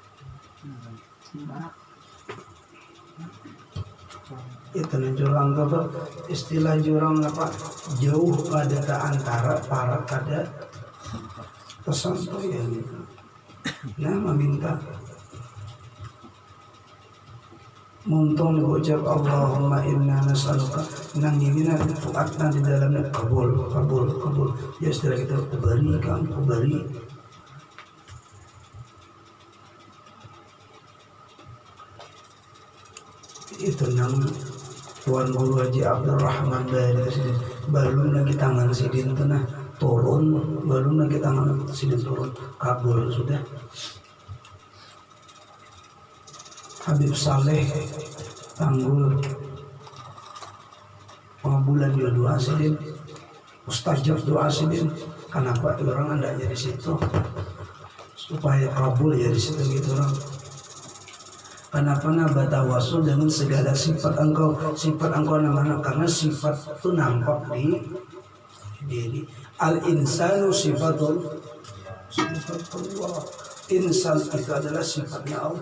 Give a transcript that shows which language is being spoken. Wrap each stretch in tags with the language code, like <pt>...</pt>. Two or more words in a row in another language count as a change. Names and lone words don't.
<bjn>Itu jurang apa istilah jurang apa jauh pada antara para kada tersentuh ya gitu. Nah meminta muntong diucap</bjn> <ar>اللهم إنا نسألك</ar> <bjn>nang ini nanti fuatna di dalamnya kabul ya setelah kita kubari itu nang Tuan Guru Haji Abdul Rahman dari sini belum lagi tangan sidin tenah turun belum lagi tangan sidin turun kabul sudah. Habib Saleh Tanggul pengabulan juga doa sidin mustajab doa sidin. Kenapa orang andanya di situ supaya kabul ya di situ gitu orang. Kenapa batawasul dengan segala sifat engkau namanya karena sifat itu nampak di diri.</bjn> <ar>الإنسان صفة الله.</ar> <bjn>Insan itu adalah sifatnya Allah.</bjn>